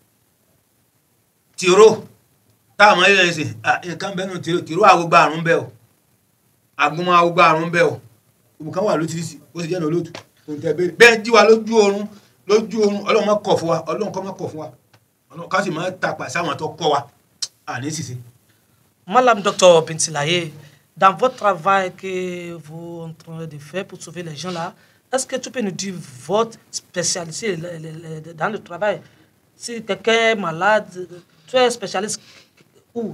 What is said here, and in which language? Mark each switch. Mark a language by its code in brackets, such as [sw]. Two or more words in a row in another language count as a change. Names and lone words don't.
[yo] tìró táwọn ilé ẹ̀sìn nǹkan bẹ́ẹ̀ nù tìró àwògbà àrùn bẹ́ẹ̀ o àgúnmọ́ àwògbà àrùn bẹ́ẹ̀ o òmùkan wà lótìrìsì bó ṣe jẹ́nu olóòtú bẹ́ẹ̀ jí wa lójú oorun Ọlọ́run má kọ̀ fún wa Ọlọ́run kọ́ má kọ̀ fún wa Ọlọ́run ká sì má tàpá sáwọn tó kọ́ wa. [fr] Madame Docteur Bíntìláyé, dans votre travail que vous êtes en train de faire pour sauver les gens là, est-ce que tu peux nous dire votre spécialité dans le travail? Si quelqu'un est malade, tu es spécialiste où?